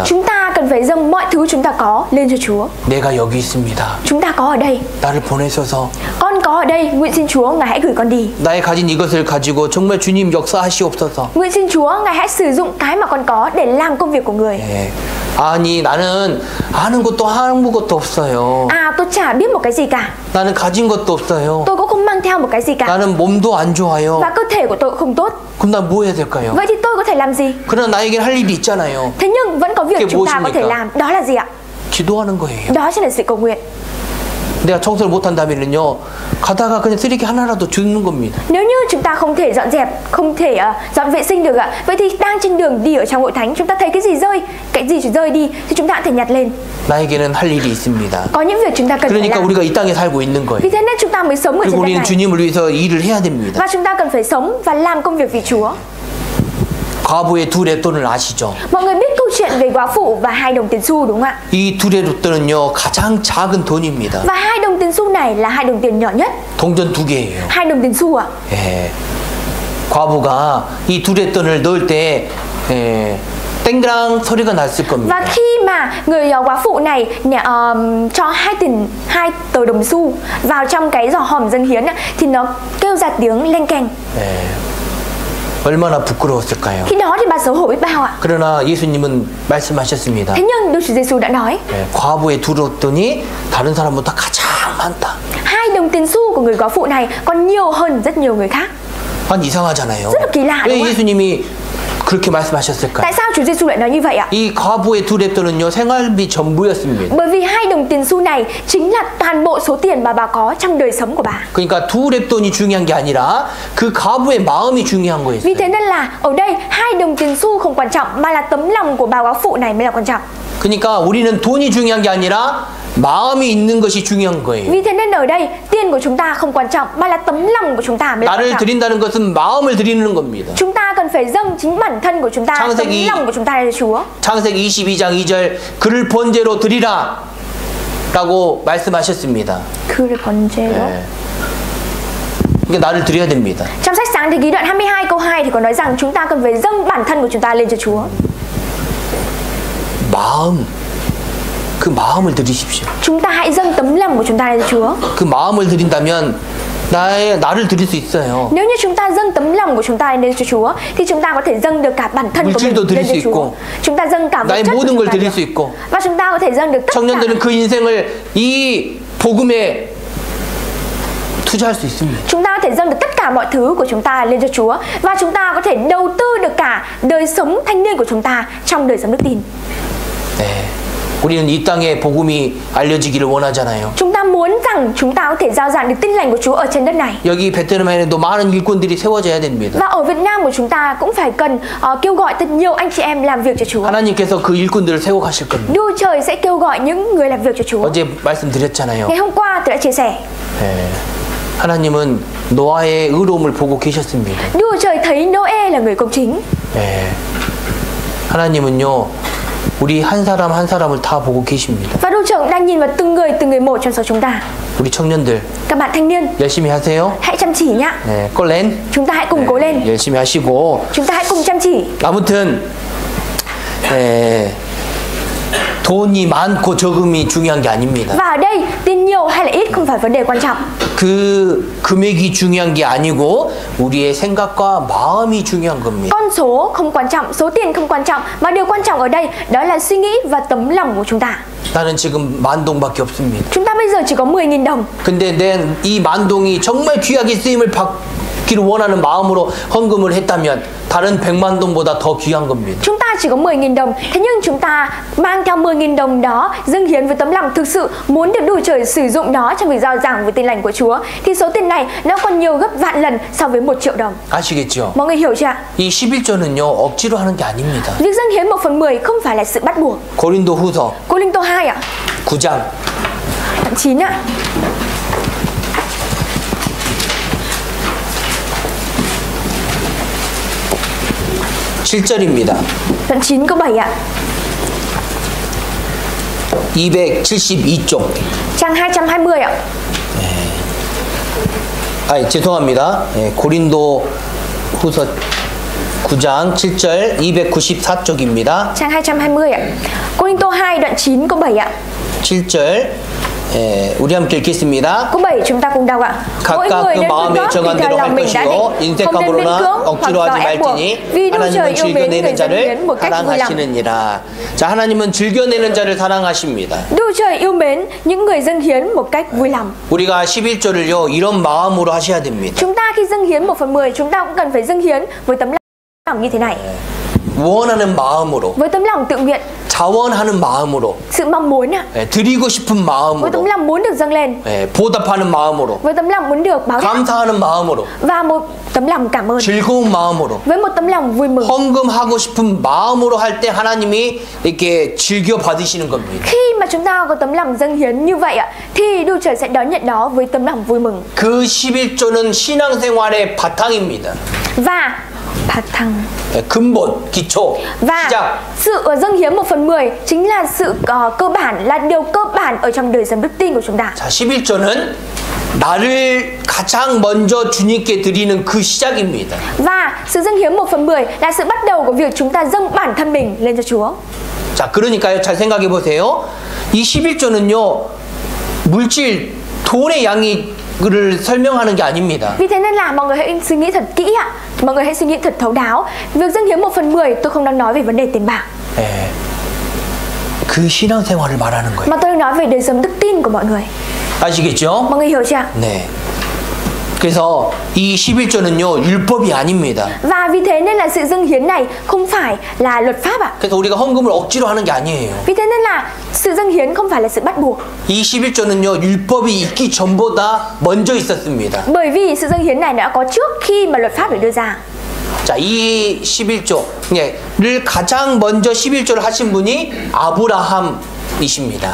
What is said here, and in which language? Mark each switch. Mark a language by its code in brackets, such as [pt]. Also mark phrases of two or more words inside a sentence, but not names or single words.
[vi] Chúng ta cần phải dâng mọi thứ chúng ta có lên cho Chúa. [ko] 내가 여기 있습니다. [vi] Chúng ta có ở đây. [ko] 나를 보내셔서 [vi] Con có ở đây, nguyện xin Chúa Ngài hãy gửi con đi. [ko] 나의 가진 이것을 가지고 정말 주님 역사하시옵소서. [vi] Nguyện xin Chúa Ngài hãy sử dụng cái mà con có để làm công việc của người. [ko] 아니 나는 아는 것도 아무것도 없어요. [vi] Tôi chả biết một cái gì cả. [ko] 나는 가진 것도 없어요. [vi] Tôi cũng không mang theo một cái gì cả. [ko] 나는 몸도 안 좋아요. [vi] Và cơ thể của tôi cũng không tốt. [ko] 그럼 난 뭐 해야 될까요? [vi] Vậy thì tôi có thể làm gì? [ko] 그러나 나에겐 할 일이 있잖아요. [vi] Thế nhưng vẫn có việc chúng ta có thể làm. Đó là gì ạ? [ko] 기도하는 거예요. [vi] Đó chính là sự cầu nguyện. [ko] 내가 청소를 못한다면요 가다가 그냥 쓰레기 하나라도 주는 겁니다. [vi] Nếu như chúng ta không thể dọn dẹp, không thể dọn vệ sinh được ạ, vậy thì đang trên đường đi ở trong hội thánh, chúng ta thấy cái gì rơi đi thì chúng ta có thể nhặt lên. [ko] 나에게는 할 일이 있습니다. [vi] Có những việc chúng ta cần phải [ko] 그러니까 [vi] làm. [ko] 우리가 이 땅에 살고 있는 거예요. [vi] Vì thế nên chúng ta mới sống ở trên [ko] 그리고 [vi] đất [ko] 우리는 [vi] này. [ko] 주님을 위해서 일을 해야 됩니다. [vi] Và chúng ta cần phải sống và làm công việc vì Chúa. [ko] 과부의 두 랩돈을 아시죠? [vi] Mọi người biết câu chuyện về góa phụ và 2 đồng tiền xu đúng không ạ? [ko] 이 두 랩돈은요 가장 작은 돈입니다. [vi] Và 2 đồng tiền xu này là 2 đồng tiền nhỏ nhất. [ko] 동전 2개예요. [vi] 2 đồng tiền xu ạ. [ko] 예. 과부가 이 두 랩돈을 넣을 때 땡그랑 소리가 났을 겁니다. [vi] Và khi mà người góa phụ này cho 2 tờ đồng xu vào trong cái giỏ hòm dâng hiến thì nó kêu ra tiếng leng keng. [ko] 얼마나 부끄러웠을까요? [vi] Khi đó thì bà xấu hổ biết bao ạ. [ko] 그러나 예수님은 말씀하셨습니다. [vi] Thế nhưng Đức Chúa Giêsu đã nói, [ko] 과부의 두 랩돈이 다른 사람보다 가장 많다. [vi] 2 đồng tiền xu của người góa phụ này còn nhiều hơn rất nhiều người khác. [ko] 아니 이상하잖아요. [vi] rất là kỳ lạ [ko] 왜 [vi] đúng không ạ? [ko] 예수님이 그렇게 말씀하셨을까요? [vi] Tại sao Chúa Giêsu lại nói như vậy ạ? [ko] 이 과부의 두 랩돈은요 생활비 전부였습니다. [vi] Bởi vì 2 đồng tiền xu này chính là toàn bộ số tiền mà bà có trong đời sống của bà. [ko] 그러니까 두 랩돈이 중요한 게 아니라 그 과부의 마음이 중요한 거였어요. [vi] Vì thế nên là ở đây 2 đồng tiền xu không quan trọng mà là tấm lòng của bà góa phụ này mới là quan trọng. [ko] 그러니까 우리는 돈이 중요한 게 아니라 마음이 있는 것이 중요한 거예요. [vi] Vì thế nên ở đây tiền của chúng ta không quan trọng mà là tấm lòng của chúng ta mới là quan [ko] 나를 [vi] trọng. [ko] 드린다는 것은 마음을 드리는 겁니다. Chúng ta cần phải dâng chính bản thân của chúng ta, tấm lòng của chúng ta cho Chúa. 창세기 22장 2절 그를 번제로 드리라 라고 말씀하셨습니다. 그를 번제로. 그러니까 나를 드려야 됩니다. [vi] Trong sách Sáng Thế Ký đoạn 22 câu 2 thì có nói rằng chúng ta cần phải dâng bản thân của chúng ta lên cho Chúa. [ko] 마음, 그 마음을 드리십시오. [vi] Chúng ta hãy dâng tấm lòng của chúng ta lên cho Chúa. [ko] 그 마음을 드린다면 나를 드릴 수 있어요. [vi] Nếu như chúng ta dâng tấm lòng của chúng ta lên cho Chúa thì chúng ta có thể dâng được cả bản thân của mình [ko] 물질도 드릴 [vi] lên [ko] 수 [vi] cho Chúa. [ko] 있고, [vi] Chúng ta dâng cả vật [ko] 나의 [vi] chất của [ko] 모든 [vi] chúng [ko] 걸 [vi] ta [ko] 드릴 [vi] được. [ko] 수 있고, [vi] Và chúng ta có thể dâng được tất cả. [ko] 청년들은 그 인생을 이 복음에 투자할 수 있습니다. [vi] Chúng ta có thể dâng được tất cả mọi thứ của chúng ta lên cho Chúa và chúng ta có thể đầu tư được cả đời sống thanh niên của chúng ta trong đời sống đức tin. [ko] 네. 우리는 이 땅에 복음이 알려지기를 원하잖아요. [vi] Chúng ta muốn rằng chúng ta có thể rao giảng được tin lành của Chúa ở trên đất này. [ko] 여기 베트남에도 많은 일꾼들이 세워져야 됩니다. [vi] Và ở Việt Nam của chúng ta cũng phải cần kêu gọi thật nhiều anh chị em làm việc cho Chúa. [ko] 하나님께서 그 일꾼들을 세워 가실 겁니다. [vi] Đức Trời sẽ kêu gọi những người làm việc cho Chúa. [ko] 어제 말씀드렸잖아요. [vi] Ngày hôm qua tôi đã chia sẻ. [ko] 네. 하나님은 노아의 의로움을 보고 계셨습니다. [vi] Đức Trời thấy Noe là người công chính. [ko] 네. 하나님은요, 우리 한 사람 한 사람을 다 보고 계십니다. [vi] Và Đức Trời đang nhìn vào từng người một trong số chúng ta. [ko] 우리 청년들 [vi] Các bạn thanh niên, [ko] 열심히 하세요. [vi] hãy chăm chỉ nhá. [ko] 네, 꼴렌. [vi] Chúng ta hãy cùng cố lên. [ko] 열심히 하시고. [vi] Chúng ta hãy cùng chăm chỉ. [ko] 아무튼 돈이 많고 적음이 중요한 게 아닙니다. [vi] Và ở đây tiền nhiều hay là ít không phải vấn đề quan trọng. [ko] 그 금액이 중요한 게 아니고 우리의 생각과 마음이 중요한 겁니다. [vi] Con số không quan trọng, số tiền không quan trọng, mà điều quan trọng ở đây đó là suy nghĩ và tấm lòng của chúng ta. [ko] 나는 지금 10,000동밖에 없습니다. [vi] Chúng ta bây giờ chỉ có 10.000 đồng. [ko] 근데 이 10,000동이 정말 귀하게 쓰임을 받기를 원하는 마음으로 헌금을 했다면 다른 100,000동보다 더 귀한 겁니다. [vi] Chúng ta chỉ có 10.000 đồng, thế nhưng chúng ta mang theo 10.000 đồng đó dâng hiến với tấm lòng thực sự muốn được Đức Trời sử dụng nó trong việc rao giảng với tin lành của Chúa, thì số tiền này nó còn nhiều gấp vạn lần so với 1 triệu đồng. [ko] 아시겠죠? [vi] Mọi người hiểu chưa ạ? [ko] 이 11조는요 억지로 하는 게 아닙니다. [vi] Việc dâng hiến 1/10 không phải là sự bắt buộc. [ko] 고린도후서 [vi] Cô Linh Tô 2 ạ? [ko] 9장 [vi] Đoạn 9 ạ. [ko] 7절입니다. [vi] Đoạn 9 câu 7 ạ. [ko] 272쪽. [vi] Trang 220 ạ. [ko] 죄송합니다. 고린도 후서 9장 7절 294쪽입니다. [vi] Trang 220 ạ. Cô Linh Tô 2 đoạn 9 câu 7 ạ. [ko] 7절 우리 함께 읽겠습니다. [vi] Câu 7 chúng ta cùng đọc ạ. Mỗi [ko] 각각 [vi] người [ko] 그 [vi] nên [ko] 마음에 [vi] quyên góp [ko] 정한 [vi] tùy theo [ko] 대로 할 [vi] lòng mình đã [ko] 것이요 [vi] định, không nên miễn [ko] 인색함으로나 [vi] cưỡng hoặc [ko] 억지로 [vi] do [ko] 하지 [vi] ép buộc. [ko] 말지니 [vi] Vì Đức Trời [ko] 하나님은 [vi] yêu mến người [ko] 즐겨내는 [vi] dâng hiến [ko] 자를 [vi] một cách vui lòng. [ko] 사랑하시느니라. 자, 하나님은 즐겨내는 자를 사랑하십니다. [vi] Đức Trời yêu mến những người dâng hiến một cách vui lòng. [ko] 우리가 11조를요 이런 마음으로 하셔야 됩니다. [vi] Chúng ta khi dâng hiến 1/10 chúng ta cũng cần phải dâng hiến với tấm lòng như thế này. [ko] 원하는 마음으로, [vi] Với tấm lòng tự nguyện, [ko] 자원하는 마음으로, [vi] sự mong muốn ạ. [ko] 드리고 싶은 [vi] Với tấm [ko] 마음으로, [vi] lòng muốn được dâng lên, [ko] 보답하는 마음으로, [vi] với tấm lòng muốn được báo đáp [ko] 감사하는 마음으로, [vi] và một tấm lòng cảm ơn, [ko] 즐거운 마음으로, [vi] với một tấm lòng vui mừng. [ko] 헌금하고 싶은 마음으로 할 때 하나님이 이렇게 즐겨 받으시는 겁니다. [vi] Khi mà chúng ta có tấm lòng dâng hiến như vậy ạ, thì Đức Trời sẽ đón nhận đó với tấm lòng vui mừng. [ko] 그 11조는 신앙생활의 바탕입니다. [vi] Và [ko] 근본, 기초, [vi] và [ko] 시작. [vi] sự dâng hiến 1/10 chính là sự cơ bản, là điều cơ bản ở trong đời sống đức tin của chúng ta. [ko] 자, 11조는 나를 가장 먼저 주님께 드리는 그 시작입니다. [vi] Và sự dâng hiến 1/10 là sự bắt đầu của việc chúng ta dâng bản thân mình lên cho Chúa. [ko] 자, 그러니까요, 잘 생각해 보세요. 이 11조는요, 물질, 돈의 양이를 설명하는 게 아닙니다. [vi] Vì thế nên là mọi người hãy suy nghĩ thật kỹ ạ. Mọi người hãy suy nghĩ thật thấu đáo. Việc dâng hiến 1/10 tôi không đang nói về vấn đề tiền bạc. [ko] 그 신앙생활을 말하는 거예요. [vi] Mà tôi đang nói về đời sống đức tin của mọi người. [ko] 아시겠죠? [vi] Mọi người hiểu chưa? [ko] 네. 그래서 이 11조는요, 율법이 아닙니다. [vi] Và vì thế nên là sự dâng hiến này không phải là luật pháp ạ. [ko] 그래서 우리가 헌금을 억지로 하는 게 아니에요. [vi] Vì thế nên là sự dâng hiến không phải là sự bắt buộc. [ko] 이 11조는요, 율법이 있기 전보다 먼저 있었습니다. [vi] Bởi vì sự dâng hiến này đã có trước khi mà luật pháp được đưa ra. [ko] 자, 이 11조를 가장 먼저 11조를 하신 분이 아브라함이십니다.